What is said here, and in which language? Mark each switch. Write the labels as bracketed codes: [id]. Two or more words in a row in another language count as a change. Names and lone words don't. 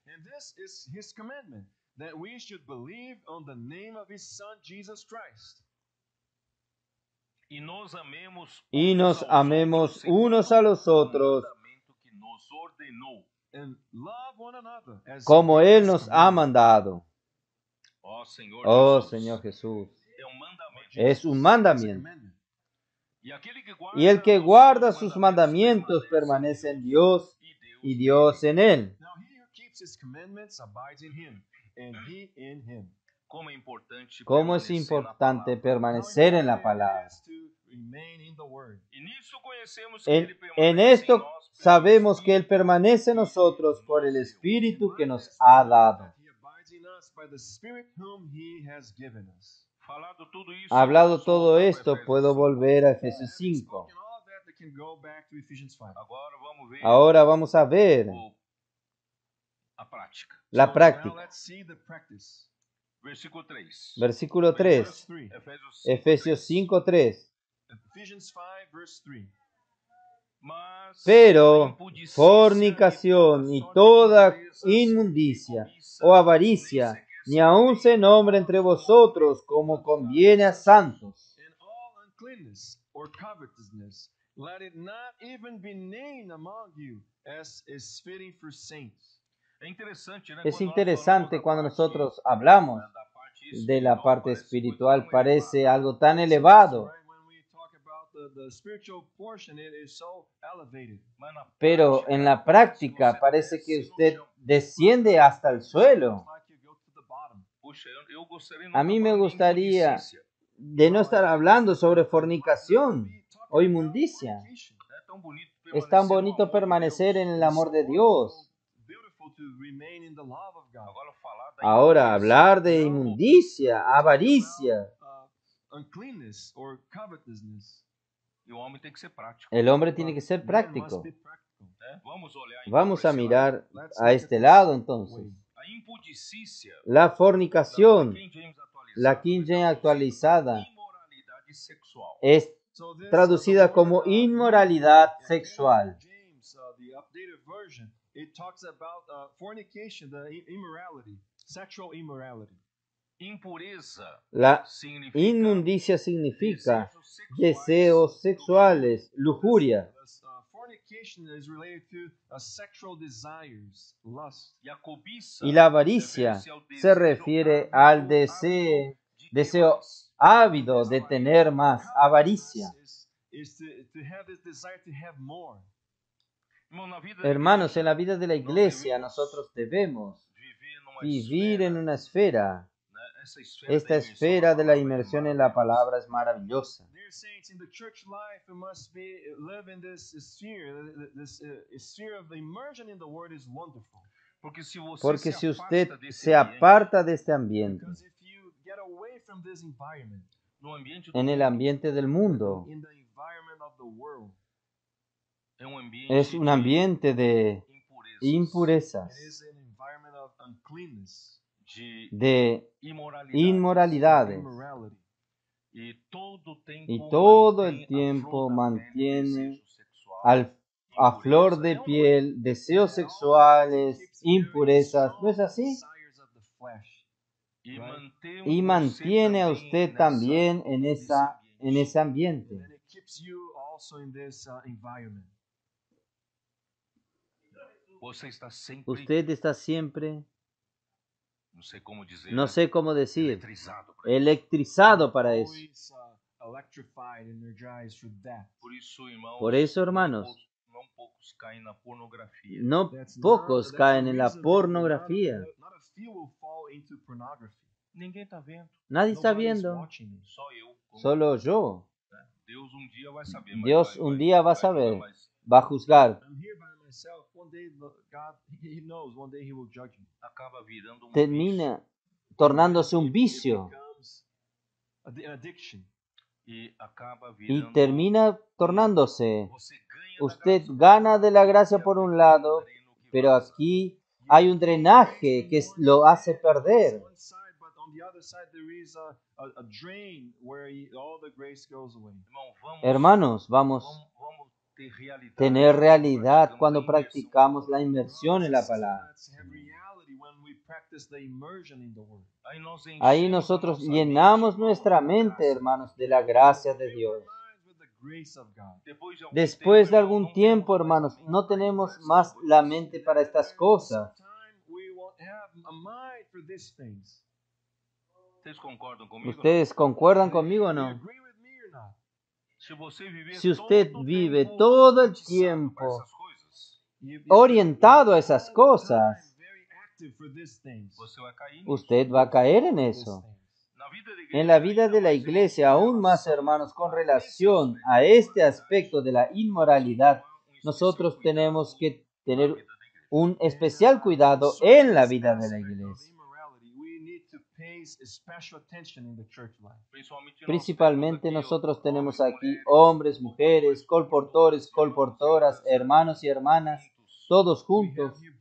[es] Y nos amemos unos a los otros como Él nos ha mandado. Oh Señor Jesús, es un mandamiento. Y el que guarda sus mandamientos permanece en Dios y Dios en él. [en] keeps his commandments abides in him, and he in him. [pt] Como é importante [es] Cómo es [pt] permanecer na [es] importante [pt] palavra. [es] permanecer en la [en] How [es] palabra. [en] it is to remain in the word. [pt] E nisso conhecemos que [es] En, [pt] ele [es] en [pt] permanece [es] esto [pt] em nós pelo [es] sabemos que Él [pt] Espírito [es] permanece en nosotros por el Espíritu que nos ha dado. [en] He abides in us by the Spirit whom he has given us. [pt] Falado tudo isso, [es] Hablado [pt] posso [es] todo [pt] voltar para [es] esto, [pt] Efésios [es] puedo [pt] 5. [es] volver a Efesios 5. [en] Spoken all that, they can go back to Ephesians 5. [pt] Agora vamos ver [es] Ahora vamos a ver [pt] a prática. [es] la [en] Now [es] práctica. [en] let's see the practice. [pt] Versículo 3. [es] Versículo [en] Verse 3, [es] 3. [pt] Efésios 5, [es] Efesios 5:3. [en] Ephesians 5, verse 3. [pt] Mas [es] Pero [pt] a impudicícia [es] fornicación y toda inmundicia o avaricia, ni aun se nombre entre vosotros como conviene a santos. [en] And all uncleanness or covetousness, let it not even be named among you, as is fitting for saints. [pt] É interessante, né? [es] Es [pt] Quando nós [es] interesante [pt] falamos [es] cuando [pt] da [es] nosotros [pt] parte, [es] hablamos [pt] da parte [es] de la parte [pt] parece espiritual, muito [es] parece [pt] elevado. [es] algo tan elevado, [en] Right? When we talk about the spiritual portion, it is so elevated. [pt] Mas na [es] pero [pt] prática, [es] en la práctica parece que usted desciende hasta el suelo. [en] It's like you go to the bottom. [pt] Puxa, eu gostaria de [es] A mí me [pt] falar de [es] gustaría [pt] impudicícia. [es] de no estar hablando sobre fornicación [en] We talk [pt] o [en] about [es] inmundicia. [en] fornication. [pt] É tão bonito [es] Es tan [pt] permanecer no [es] bonito [pt] amor de [es] permanecer [pt] Deus. [es] en el amor de Dios. [en] Beautiful to remain in the love of God. [pt] Agora falar da [es] Ahora [pt] impureza. [es] hablar de inmundicia, avaricia. [en] Uncleanness or covetousness. [pt] E o homem tem que ser prático. [es] El hombre tiene que ser [en] Man [es] práctico. [en] must be practical. [pt] Né? Vamos olhar então [es] Vamos [pt] por a esse [es] mirar [pt] lado. [en] Let's [es] a [en] look [es] este [en] at [es] lado [en] this [es] entonces. [en] way. [pt] A impudicícia [es] La [pt] da [es] fornicación, [pt] King James atualizada, [es] la King James actualizada, [pt] imoralidade sexual. [es] es [en] So this, [es] traducida [en] the word, [es] como inmoralidad [en] in [es] sexual. [en] James, the updated version, it talks about fornication, the immorality, sexual immorality. [pt] Impureza [es] La [pt] significa [es] inmundicia significa [pt] desejos [es] deseos sexuales, lujuria. [en] Fornication is related to sexual desires, lust. [pt] E a cobiça [es] Y la avaricia [pt] refere-se ao [es] se [pt] desejo [es] refiere [pt] ávido, [es] al [pt] ávido [es] deseo, [pt] de ter [es] deseo [pt] mais. [es] ávido de tener más, avaricia. [en] Is to have this desire to have more. [pt] Irmão, na vida da [es] Hermanos, en [pt] igreja, [es] la vida de la iglesia nosotros debemos [pt] viver numa [es] vivir [pt] esfera, [es] en una esfera. [pt] né? Essa esfera [es] Esta [pt] da imersão [es] esfera [pt] na [es] de la [pt] palavra é [es] inmersión en la [pt] maravilhosa. [es] palabra es maravillosa. [en] Dear saints, in the church life, we must live in this sphere. This sphere of immersion in the Word is wonderful. [pt] Porque se você [es] Porque se si usted [pt] afasta desse [es] se [pt] ambiente, [es] aparta de este ambiente, [en] Because if you get away from this environment, [pt] no ambiente do [es] en el [pt] mundo, [es] ambiente del mundo, [en] in the environment of the world, [pt] é um ambiente [es] es un ambiente de [pt] de impurezas, [en] it [es] impurezas, [en] is an environment of uncleanness, [pt] de imoralidade. [es] inmoralidades. [en] immorality. [pt] E todo tempo [es] Y todo el [pt] mantém a [es] tiempo [pt] flor da pele [es] mantiene [pt] desejo sexual, [es] a flor [pt] impureza. [es] de [pt] É ou não é? [es] piel deseos sexuales, impurezas. ¿No es así? [en] Desires of the flesh. [pt] E mantém [es] Y [pt] você [es] mantiene a [pt] também [es] usted [pt] nessa- [es] también en [pt] nesse [es] ese [pt] ambiente. [es] ambiente. [en] And it keeps you also in this environment. [pt] Você está sempre, [es] Usted está siempre, [pt] não sei como dizer, [es] no [pt] né? [es] sé cómo decir, [pt] Eletrizado para isso. [es] electrizado para eso. [en] Always electrified, energized through that. [pt] Por isso, irmãos, [es] Por eso, hermanos, [pt] não poucos caem na pornografia. [es] no [en] That's [es] pocos [en] not- [es] caen [en] that's [es] en [en] the [es] la [en] reason that [es] pornografía. [en] Not a few will fall into pornography. [pt] Ninguém está vendo, [es] Nadie está [en] Nobody's [es] viendo, [en] watching it. [pt] só eu. [es] solo yo. [pt] Deus um dia vai saber. mas [es] Dios un día va a [pt] vai [es] saber, [pt] julgar, mas [es] va a juzgar. [en] I'm here by myself. One day, God, He knows. One day He will judge me. [pt] acaba virando um [es] Termina tornándose un [en] It [es] vicio [en] becomes an addiction. [pt] e acaba [es] y [pt] virando. [es] termina tornándose. [pt] Você ganha da [es] Usted [pt] graça [es] gana de la gracia por un lado, pero aquí hay un drenaje que lo hace perder. [en] On one side, but on the other side, there is a drain where all the grace goes away. [pt] Irmão, vamos, [es] Hermanos, vamos [pt] vamos ter realidade. [es] a tener realidad [pt] Praticamos [es] cuando [pt] a imersão. [es] practicamos la inmersión en la palabra. [en] Let's have reality when we practice the immersion in the Word. [pt] Aí nós [es] Ahí [pt] enchemos a [es] nosotros [pt] nossa [es] llenamos [pt] mente, [es] nuestra mente, hermanos, de la gracia de Dios. [en] With the grace of God. [es] Después de [pt] tempo, [es] algún [pt] irmão, [es] tiempo, [pt] não temos mais [es] hermanos, [pt] a mente [es] no [pt] para [es] tenemos [pt] essas [es] más [pt] coisas. [es] la mente para estas cosas. [en] Sometime we won't have a mind for these things. [pt] Vocês concordam comigo? [es] ¿Ustedes concuerdan conmigo o [en] You [es] no? [en] agree with me or not? [pt] Se você viver [es] Si usted [pt] todo o [es] vive [pt] tempo [es] todo el [pt] atiçado para [es] tiempo [pt] essas coisas, [en] If [es] orientado a esas cosas, [en] very for these things. [pt] Você vai cair nisso. [es] Usted va a caer en eso. [pt] Na vida da igreja, [es] En la vida de la iglesia, aún más hermanos, con relación a este aspecto de la inmoralidad, nosotros tenemos que tener un especial cuidado en la vida de la iglesia. Principalmente nosotros tenemos aquí hombres, mujeres, colportores, colportoras, hermanos y hermanas, todos juntos.